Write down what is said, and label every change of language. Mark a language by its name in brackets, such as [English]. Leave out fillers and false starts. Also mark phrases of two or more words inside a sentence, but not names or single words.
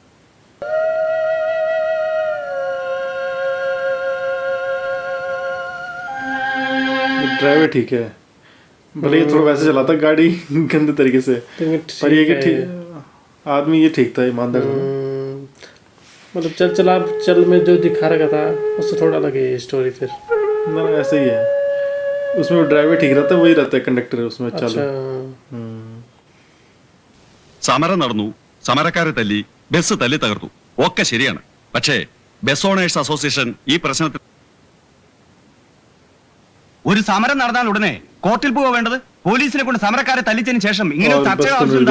[Hindi] ड्राइवर ठीक है, भले ये थोड़ा वैसे चलाता गाड़ी गंदे तरीके से, पर ये कि ठीक आदमी ये ठीक था, ईमानदार था। मतलब चल में जो दिखा रखा था उससे थोड़ा अलग है स्टोरी फिर। ना ऐसे ही है, उसमें ड्राइवर ठीक रहता है, वही रहता है कंडक्टर उसमें। अच्छा [Malayalam] സമരം നടന്നു, സമരക്കാരെ തല്ലി, ബസ് തല്ലി തകർത്തു, ഒക്കെ ശരിയാണ്. പക്ഷേ [English] Bus Owners Association [Malayalam] ഈ പ്രശ്നത്തിൽ ഒരു സമരം നടന്നാൽ ഉടനെ കോർട്ടിൽ പോവാ വേണ്ടത്? പോലീസിനെ കൊണ്ട് സമരക്കാരെ തല്ലിച്ചതിന് ശേഷം ഇങ്ങനെ ഒരു ചർച്ചയുടെ ആവശ്യം എന്താ?